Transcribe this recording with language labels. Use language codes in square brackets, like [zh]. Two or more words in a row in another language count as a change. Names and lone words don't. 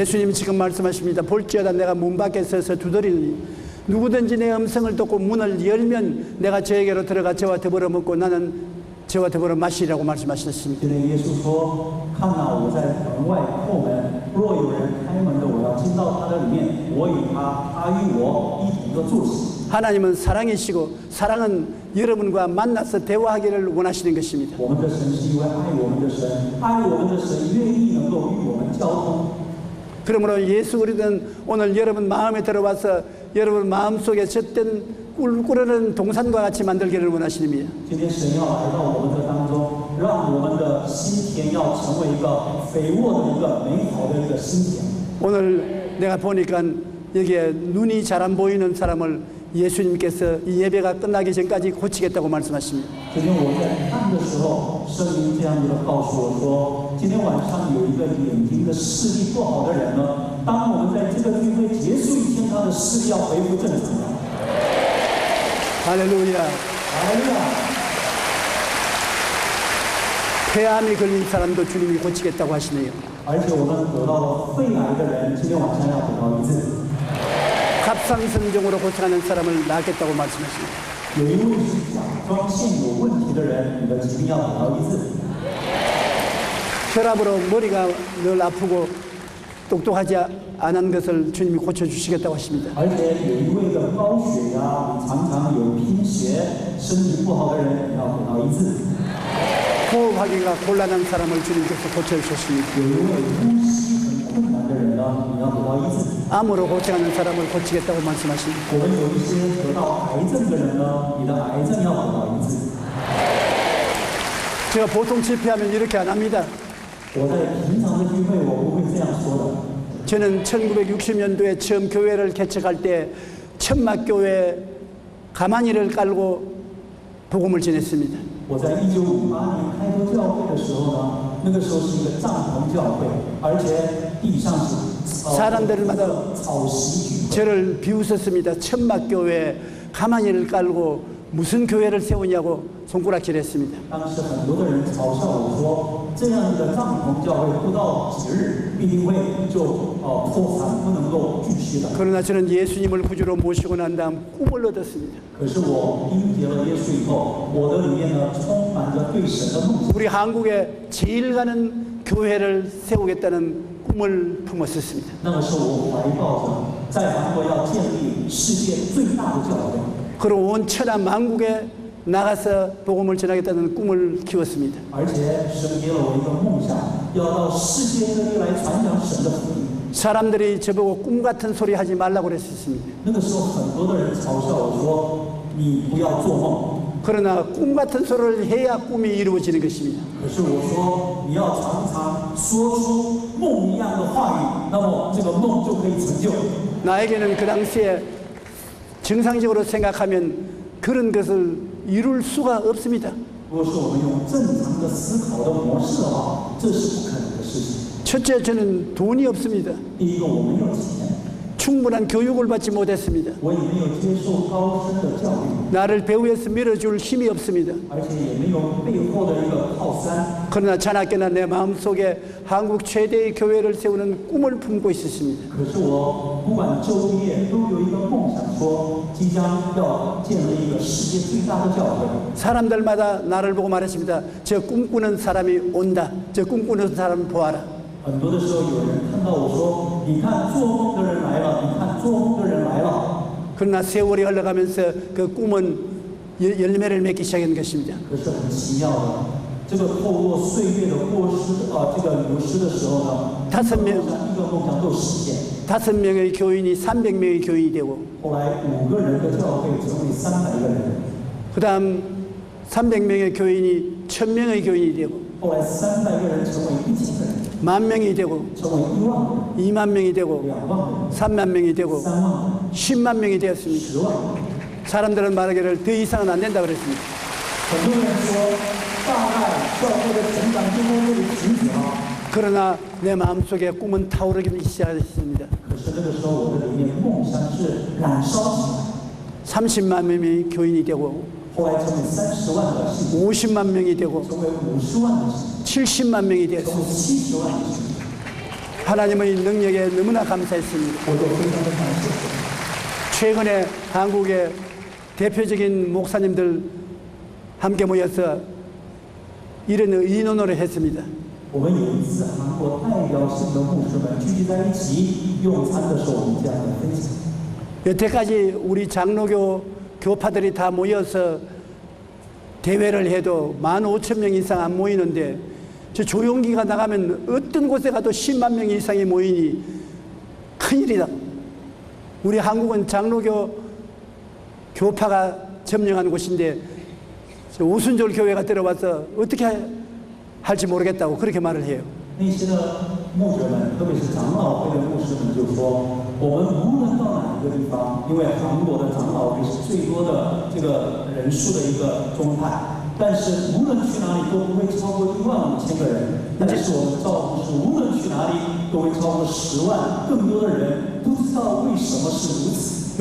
[ko] 예수님 지금 말씀하십니다. 볼지어다 내가 문 밖에 서서 두드리니 누구든지 내 음성을 듣고 문을 열면 내가 저에게로 들어가 저와 더불어 먹고 나는 저와 더불어 마시라고 말씀하셨습니다. [zh] 今天耶稣说：“看哪，我在门外叩门，若有人开门的，我要进到他的里面，我与他，他与我一同的坐席。” [ko] 하나님은 사랑이시고 사랑은 여러분과 만나서 대화하기를 원하시는 것입니다. [zh] 我们的神是一位爱我们的神，爱我们的神愿意能够与我们交通。 [ko] 그러므로 예수 그리스도는 오늘 여러분 마음에 들어와서 여러분 마음속에 젖던 꿀꿀하는 동산과 같이 만들기를 원하십니다. [zh] 今天神要来到我们的当中，让我们的心田要成为一个肥沃的一个美好的一个心田。 [ko] 오늘 내가 보니까 여기에 눈이 잘 안 보이는 사람을 예수님께서 이 예배가 끝나기 전까지 고치겠다고 말씀하십니다. [zh] 昨天我在看的时候，圣经这样子的告诉我说，今天晚上有一个眼睛的视力不好的人呢，当我们在这个聚会结束一天，他的视力要恢复正常了。 [ko] 할렐루야. [zh] 哎呀， [ko] 폐암이 걸린 사람도 주님이 고치겠다고 하시네요. [zh] 而且我们得到了肺癌的人，今天晚上要得到医治。 [ko] 갑상선종으로 고생하는 사람을 낳겠다고 말씀하십니다. [zh] 有一位是甲状腺有问题的人，你的疾病要得到医治。 [ko] 혈압으로 머리가 늘 아프고 똑똑하지 않은 것을 주님이 고쳐주시겠다고 하십니다. [zh] 而且有一位的高血压，你常常有贫血，身体不好的人，你要得到医治。 [ko] 호흡하기가 곤란한 사람을 주님께서 고쳐주셨습니다. [zh] 有一位呼吸很困难的人呢，你要得到医治。 [ko] 암으로 고생하는 사람을 고치겠다고 말씀하십니다. [zh] 我们有一些得到癌症的人呢，你的癌症要得到医治。 [ko] 제가 보통 집회하면 이렇게 안 합니다. [zh] 我在平常的聚会，我不会这样说的。 [ko] 저는 1960년도에 처음 교회를 개척할 때 천막교회 가만히를 깔고 복음을 전했습니다. [zh] 我在1958年开拓教会的时候呢，那个时候是一个帐篷教会，而且地上是 [ko] 사람들마다 [zh] 草席聚会。 [ko] 저를 비웃었습니다. 천막교회 가만히를 깔고 무슨 교회를 세우냐고 손가락질했습니다. [zh] 当时很多的人嘲笑我说，这样的帐篷教会不到几日必定会就破产，不能够继续的。 [ko] 그러나 저는 예수님을 구주로 모시고 난 다음 꿈을 얻었습니다. [zh] 可是我迎接了耶稣以后，我的里面呢充满着对神的梦想。 [ko] 우리 한국에 제일 가는 교회를 세우겠다는 꿈을 품었었습니다. [zh] 那个时候我怀抱着在韩国要建立世界最大的教会。 [ko] 그리고 온 천하 만국에 나가서 복음을 전하겠다는 꿈을 키웠습니다. [zh] 而且神给了我一个梦想，要到世界各地来传讲神的福音。 [ko] 사람들이 저보고 꿈 같은 소리 하지 말라고 그랬었습니다. [zh] 那个时候很多的人嘲笑我说，你不要做梦。 [ko] 그러나 꿈 같은 소리를 해야 꿈이 이루어지는 것입니다. [zh] 可是我说，你要常常说出梦一样的话语，那么这个梦就可以成就。 [ko] 나에게는 그 당시에 정상적으로 생각하면 그런 것을 이룰 수가 없습니다. [zh] 如果说我们用正常的思考的模式的话，这是不可能的事情。 [ko] 첫째, 저는 돈이 없습니다. [zh] 第一个，我没有钱， [ko] 충분한 교육을 받지 못했습니다. [zh] 我也没有接受高深的教育， [ko] 나를 배후에서 밀어줄 힘이 없습니다. [zh] 而且也没有背后的一个靠山。 [ko] 그러나 자나깨나 내 마음속에 한국 최대의 교회를 세우는 꿈을 품고 있었습니다. [zh] 可是我不管昼夜都有一个梦想，说即将要建立一个世界最大的教会。 [ko] 사람들마다 나를 보고 말했습니다. 저 꿈꾸는 사람이 온다. 저 꿈꾸는 사람 보아라. [zh] 很多的时候，有人看到我说：“你看做梦的人来了，你看做梦的人来了。” [ko] 그러나 세월이 흘러가면서 그 꿈은 열매를 맺기 시작한 것입니다. [zh] 可是很奇妙的，这个透过岁月的过失这个流失的时候呢，一个梦想都实现。 [ko] 5명의 교인이 300명의 교인이 되고 [zh] 后来5个人的教会成为300个人， [ko] 그 다음 300명의 교인이 1000명의 교인이 되고 [zh] 后来300个人成为1000个人， [ko] 10,000명이 되고 [zh] 成为1万人、 [ko] 2만 명이 되고 [zh] 2万人、 [ko] 3만 명이 되고 [zh] 3万人、 [ko] 10만 명이 되었습니다. [zh] 10万人。 [ko] 사람들은 말하기를 더 이상은 안 된다 그랬습니다. [zh] 很多人说，大概教会的成长就在这里停止了。 [ko] 그러나 내 마음속에 꿈은 타오르기 시작했습니다. [zh] 可是这个时候，我的里面梦想是燃烧起来。 [ko] 30만 명이 교인이 되고 [zh] 后来成为30万的信徒， [ko] 50만 명이 되고 [zh] 成为50万的信徒， [ko] 70만 명이 [zh] 成 [ko] 되었습니다. [zh] 为70万的信徒， [ko] 하나님의 능력에 너무나 감사했습니다. [zh] 我就非常的感谢。 [ko] 최근에 한국의 대표적인 목사님들 함께 모여서 이런 의논을 했습니다. [zh] 我们有一次韩国代表性的牧师们聚集在一起用餐的时候，我们这样的分享。 [ko] 여태까지 우리 장로교 교파들이 다 모여서 대회를 해도 15,000명 이상 안 모이는데 저 조용기가 나가면 어떤 곳에 가도 10만 명 이상이 모이니 큰일이다. 우리 한국은 장로교 교파가 점령한 곳인데 저 오순절 교회가 들어와서 어떻게 할지 모르겠다고 그렇게 말을 해요. [zh] 那些的牧者们，特别是长老会的牧师们，就说：我们无论到哪一个地方，因为韩国的长老会是最多的这个人数的一个宗派，但是无论去哪里都不会超过15000个人。但是我们赵牧师无论去哪里都会超过10万，更多的人不知道为什么是如此。